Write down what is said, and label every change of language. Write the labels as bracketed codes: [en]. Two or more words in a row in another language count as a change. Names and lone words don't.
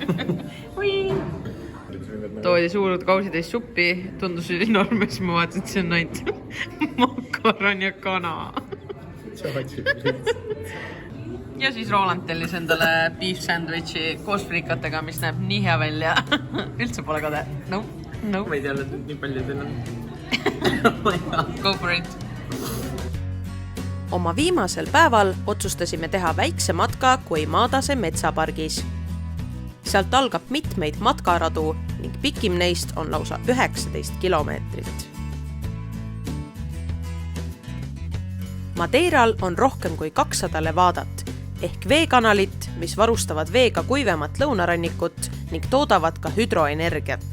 [et] toodi suured kausitäis suppi, tundus enorme, siis ma vaatasin, et see on ainult makaron ja kana. Ja siis Roland tellis endale [en] beef sandwichi [et] koos frikatega, mis näeb nii hea välja. Üldse pole kade. No. Ma ei tea, et nii palju teil on. [en] Go for it. [et] Oma viimasel päeval otsustasime teha väikse matka Koimadase metsapargis. Sealt algab mitmeid matkaradu ning pikim neist on lausa 19 kilomeetrit. Madeiral on rohkem kui 200 levadat ehk veekanalit, mis varustavad veega kuivemat lõunarannikut ning toodavad ka hüdroenergiat.